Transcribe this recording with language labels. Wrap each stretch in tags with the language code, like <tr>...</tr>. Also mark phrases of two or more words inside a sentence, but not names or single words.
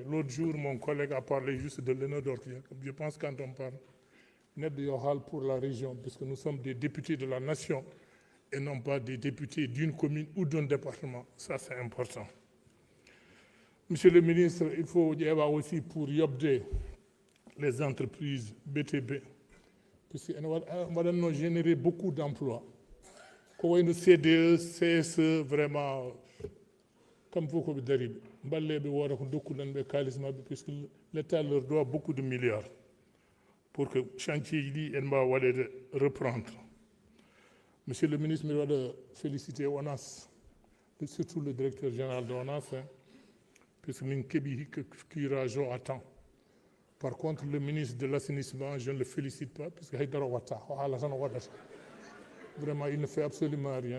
<fr>L'autre jour, mon collègue a parlé juste de l'ENO d'Orkadiare. Je pense quand on parle net de Yohal pour la région, puisque nous sommes des députés de la nation et non pas des députés d'une commune ou d'un département. Ça, c'est important. Monsieur le ministre, il faut y avoir aussi pour Yobde les entreprises BTB, puisqu'elles vont générer beaucoup d'emplois.</fr> <ff>ko wayno CDE CSE vraiment kam fof koɓe dari balleɓe wooda ko dokkuɗen ɓe kalis mabɓe</ff> <fr>puisque l'état leur doit beaucoup de milliards pour que</fr> <ff>chantier ji ɗi en mbawa waɗede reprendre.</ff> <fr>Monsieur le ministre, je dois féliciter ONAS, surtout le directeur général de ONAS, puisque nous avons à temps. Par contre, le ministre de l'assainissement, je ne le félicite pas, puisque vraiment, il ne fait absolument rien.</fr>